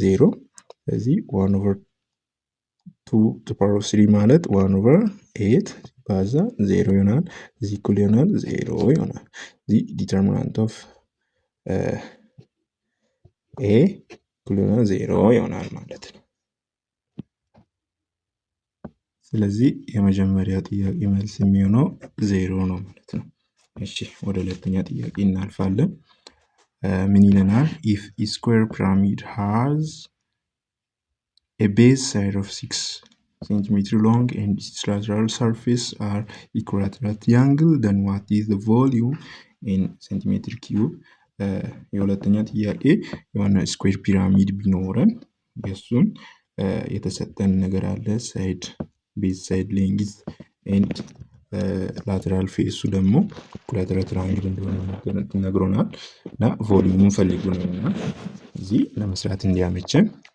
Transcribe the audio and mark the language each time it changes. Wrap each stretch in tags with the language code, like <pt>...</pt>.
<am>0። ስለዚህ 1/2</am> <en>ዘ ፓወር ኦፍ 3</en> <am>ማለት 1/8 ሲባዛ 0 ይሆናል። እዚህ እኩል ይሆናል 0 ይሆናል። እዚህ</am> <en>ዲተርሚናንት ኦፍ ኤ</en> <am>እኩል ይሆናል 0 ይሆናል ማለት ነው። ስለዚህ የመጀመሪያ ጥያቄ መልስ የሚሆነው 0 ነው ማለት ነው። እሺ ወደ ሁለተኛ ጥያቄ እናልፋለን። ምን ይለናል?</am> <en>ኢፍ ኤ ስኩዌር ፒራሚድ ሃዝ a base side of 6 centimeter long and its lateral surface are equilateral triangle, then what is the volume in centimeter cube?</en> <am>የሁለተኛ ጥያቄ የሆነ ስኩዌር ፒራሚድ ቢኖረን የሱን የተሰጠን ነገር አለ።</am> <en>ሳይድ ቤዝ ሳይድ ሌንግዝ ኤንድ ላተራል ፌሱ</en> <am>ደግሞ ኢኩላተራል ትራያንግል እንደሆነ ነግሮናል እና ቮሊዩሙን ፈልጉ ነው እና እዚህ ለመስራት እንዲያመቸን</am>